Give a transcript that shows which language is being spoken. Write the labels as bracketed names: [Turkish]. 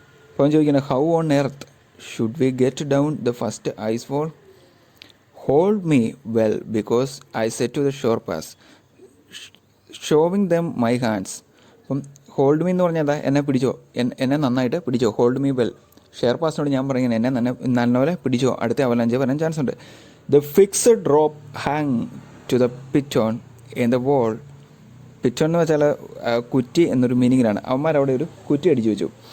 [Malayalam] അപ്പം ചോദിക്കുന്നത് [English] How on earth should we get down the first ice wall? Hold me well because I said to the Sherpas, showing them my hands. [Malayalam] അപ്പം [English] hold me [Malayalam] എന്ന് പറഞ്ഞാൽ എന്നെ പിടിച്ചോ, എന്നെ നന്നായിട്ട് പിടിച്ചോ. [English] Hold me well. [Malayalam] ഷെയർപാസിനോട് ഞാൻ പറയുന്നത് എന്നെ നല്ലപോലെ പിടിച്ചോ, അടുത്ത അവലഞ്ച് വരാൻ ചാൻസ് ഉണ്ട്. [English] The fixed rope hang to the piton in the wall. [Malayalam] പിറ്റോൺ എന്ന് വെച്ചാൽ കുറ്റി എന്നൊരു മീനിങ്ങിലാണ്. അവന്മാരവിടെ ഒരു കുറ്റി അടിച്ചു വെച്ചു.